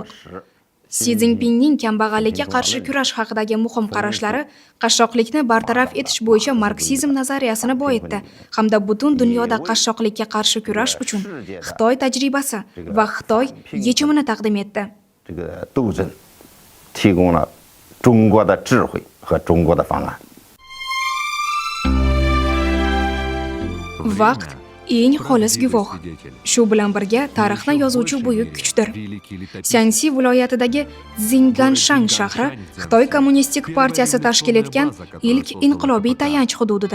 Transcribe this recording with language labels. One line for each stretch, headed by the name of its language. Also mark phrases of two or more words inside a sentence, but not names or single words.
Uzbek: Si Zinpinning kambag'allikka qarshi kurash haqidagi muhim qarashlari qashshoqlikni bartaraf etish bo'yicha marksizm nazariyasini boyitdi hamda butun dunyoda qashshoqlikka qarshi kurash uchun Xitoy tajribasi va Xitoy yechimini taqdim etdi.
Chinese: 提供了中国的智慧和中国的方案。
Uzbek: Vaqt eng xolis guvoh. Shu bilan birga tarixni yozuvchi buyuk kuchdir. Shansi viloyatidagi Zinganshan shahri Xitoy Kommunistik partiyasi tashkil etgan ilk inqilobiy tayanch hududidir.